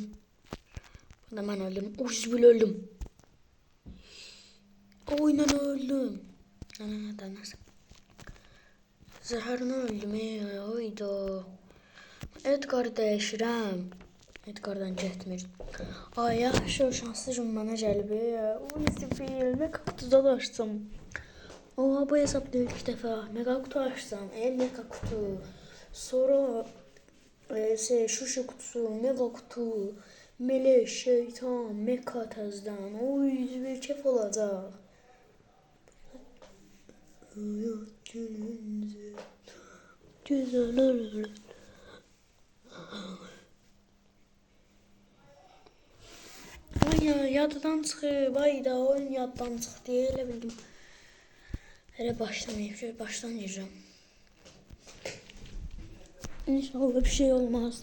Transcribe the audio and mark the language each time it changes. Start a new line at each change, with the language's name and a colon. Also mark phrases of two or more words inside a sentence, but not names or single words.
Azerbaijani: Bunu da mən öldüm. Uzbil öldüm. Oynan öldüm. Nasıl? Zəhərlə öldüm. Oyda. Edgar dəyişirəm. Edgar'dan getmir. Ay yaxşı, şanslı gün mənə gəlib. Uzbil, mega kutuda da açsam. Oha, bu hesabda ilk dəfə mega kutu açsam. Mega kutu. Sonra şuşu kutusu, mega kutu, Melek, Şeytan, Meka təzdən. Oy, bir keyif olacaq.
Turkish: Hayat gülünce güzel olur.
Azerbaijani: Ay yaddan çıxıb, ay da oyun yaddan çıxdı, elə bildim. Elə başlamayıb,
Turkish: şöyle başdan gireceğim.
Azerbaijani: İnşallah bir şey olmaz.